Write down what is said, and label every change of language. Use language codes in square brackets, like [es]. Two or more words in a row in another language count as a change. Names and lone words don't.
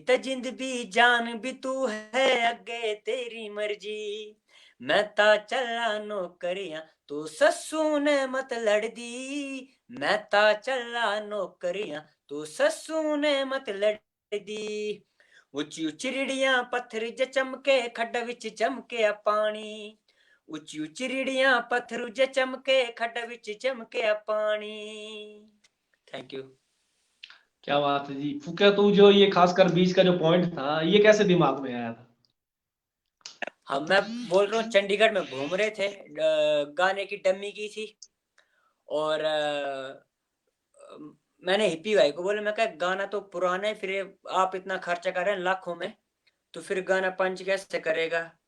[pa] ਤ ਜਿੰਦ ਭੀ ਜਾਨ ਭੀ ਤੂ ਹੈ ਅਗੇ ਤੇਰੀ ਮਰਜੀ, ਮੈਂ ਤਾ ਚਲਾ ਨੌਕਰੀਆਂ ਤੂ ਸੱਸੂ ਨੇ ਮਤ ਲੜ ਦੀ, ਮੈਂ ਤਾ ਚਲਾ ਨੌਕਰੀਆਂ ਤੂ ਸੱਸੂ ਨੇ ਮਤ ਲੜ ਦੀ, ਉਚੀ ਉਚੀ ਰਿੜੀਆਂ ਪੱਥਰ ਜ ਚਮਕੇ ਖੱਡ ਵਿਚ ਚਮਕੇ ਪਾਣੀ, ਉਚੀ ਉਚੀ ਰਿੜੀਆਂ ਪੱਥਰ ਜ ਚਮਕੇ ਖੱਡ ਵਿਚ ਚਮਕੇ ਪਾਣੀ। [en] Thank you. [hi] क्या बात है जी फुकिया, तू जो ये खासकर बीच का जो पॉइंट था ये कैसे दिमाग में आया था? हाँ, मैं बोल रहा हूँ चंडीगढ़ में घूम रहे थे, गाने की डम्मी की थी और मैंने हिप्पी भाई को बोला, मैं कहा गाना तो पुराना है, फिर आप इतना खर्चा कर रहे हैं लाखों में, तो फिर गाना पंच कैसे करेगा।